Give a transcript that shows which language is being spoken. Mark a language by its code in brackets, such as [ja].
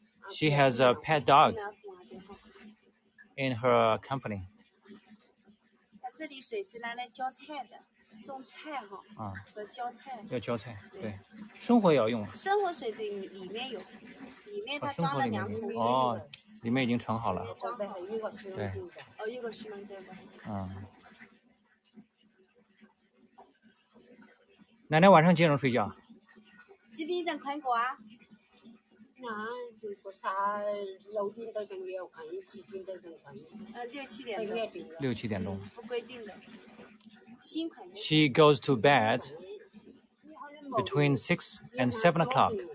[en] She has a pet dog in her company. [zh] 这里水是拿来浇菜的，种菜哈。和浇菜。要浇菜，对，生活也要用。生活水里面有，里面它装了2桶水。哦，里面已经盛好了。对。一个是能对吧？奶奶晚上几点钟睡觉？几点钟看过啊？如果他6点多钟也有看，7点多钟看。 6、7点钟。 6、7点钟。不规定的。 [en] She goes to bed between 6 and 7 o'clock.